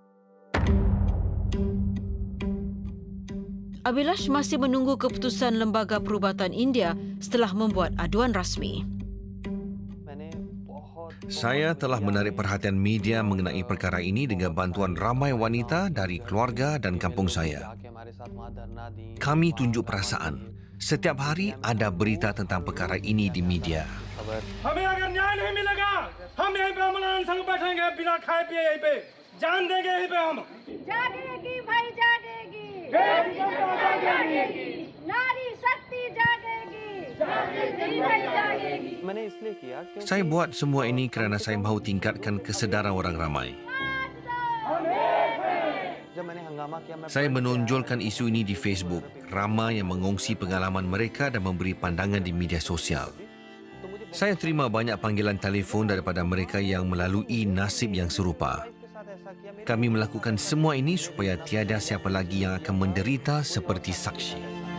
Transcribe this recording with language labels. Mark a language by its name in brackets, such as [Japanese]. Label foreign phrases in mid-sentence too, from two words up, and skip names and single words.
[Malay] Abhilash masih menunggu keputusan Lembaga Perubatan India setelah membuat aduan rasmi. Saya telah menarik perhatian media mengenai perkara ini dengan bantuan ramai wanita dari keluarga dan kampung saya. Kami tunjuk perasaan. Setiap hari ada berita tentang perkara ini di media. [Hindi] हमें अगर न्याय नहीं मिलेगा हम यहीं पे अमलान संग बैठेंगे बिना खाए पिए यहीं पे जान देंगे यहीं पे हम जागेगी भाई जागेगी नारी शक्ति जागेगी भाई जागेगी मैंने इसलिए किया कि [Malay] Saya buat semua ini kerana saya mahu tingkatkan kesedaran orang ramai. [Hindi] जब मैंने हंगामा किया मैं [Malay] Saya menonjolkan isu ini di Facebook. Ramai yang mengongsi pengalaman mereka dan memberi pandangan di media sosial. Saya terima banyak panggilan telefon daripada mereka yang melalui nasib yang serupa. Kami melakukan semua ini supaya tiada siapa lagi yang akan menderita seperti Sakshi.